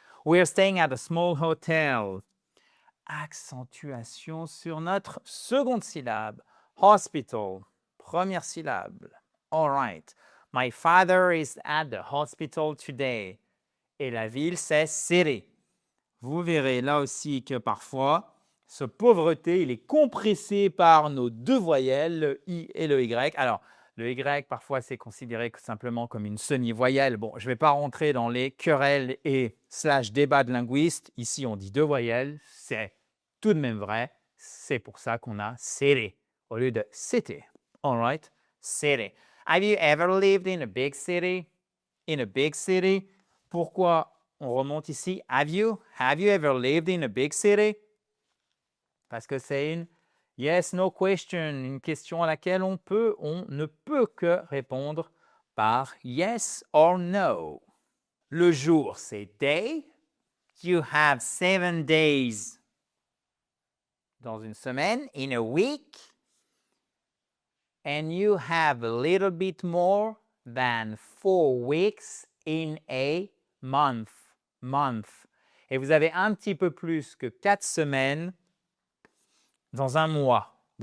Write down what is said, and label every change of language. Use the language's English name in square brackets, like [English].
[English] We're staying at a small hotel. [French] Accentuation sur notre seconde syllabe. Hospital, première syllabe. All right. [English] My father is at the hospital today. [French] Et la ville, c'est city. Vous verrez là aussi que parfois, ce pauvreté, il est compressé par nos deux voyelles, le I et le Y. Alors, le Y, parfois, c'est considéré simplement comme une semi-voyelle. Bon, je ne vais pas rentrer dans les querelles et / débats de linguistes. Ici, on dit deux voyelles. C'est tout de même vrai. C'est pour ça qu'on a city au lieu de city. [English] All right? City. Have you ever lived in a big city? In a big city? [French] Pourquoi on remonte ici? [English] Have you ever lived in a big city? [French] Parce que c'est une yes, no question, une question à laquelle on ne peut que répondre par yes or no. Le jour, c'est day. [English] You have 7 days [French] dans une semaine, [English] in a week. And you have a little bit more than 4 weeks in a month. [French] Et vous avez un petit peu plus que 4 semaines dans un mois.